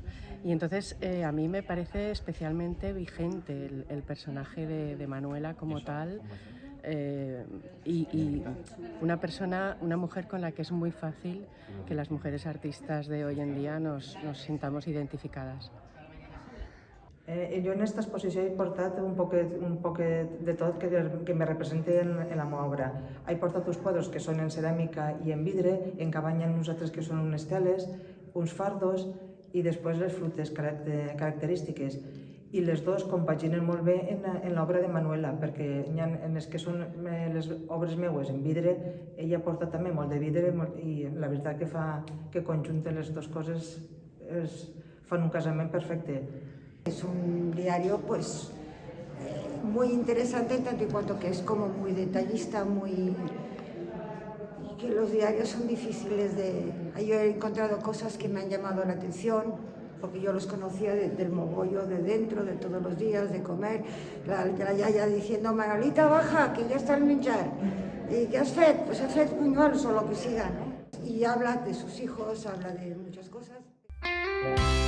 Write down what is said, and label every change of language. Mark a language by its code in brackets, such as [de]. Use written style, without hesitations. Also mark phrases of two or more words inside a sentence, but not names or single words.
[es] Y entonces a mí me parece especialmente vigente el personaje de Manuela como tal, y una mujer con la que es muy fácil que las mujeres artistas de hoy en día nos sintamos identificadas. [ca] Jo en aquesta exposició he portat un poquet de tot que me representa en la meva obra. He portat uns quadres que són en ceràmica i en vidre, en cabanya en nosaltres que són unes teles, uns fardos i després les frutes característiques. I les dos compaginen molt bé en l'obra de Manuela, perquè en les que són les obres meues en vidre, ella porta també molt de vidre, i la veritat que conjunten les dues coses fan un casament perfecte. [es] Es un diario muy interesante en tanto y cuanto que es como muy detallista, y que los diarios son difíciles de... Yo he encontrado cosas que me han llamado la atención, porque yo los conocía del mogollo de dentro, de todos los días, de comer, la yaya diciendo, Manolita, baja, que ya está el menjar. ¿Y qué [ca] has fet? [es] Pues [ca] he fet bunyols [es] o lo que siga, ¿no? Y habla de sus hijos, habla de muchas cosas.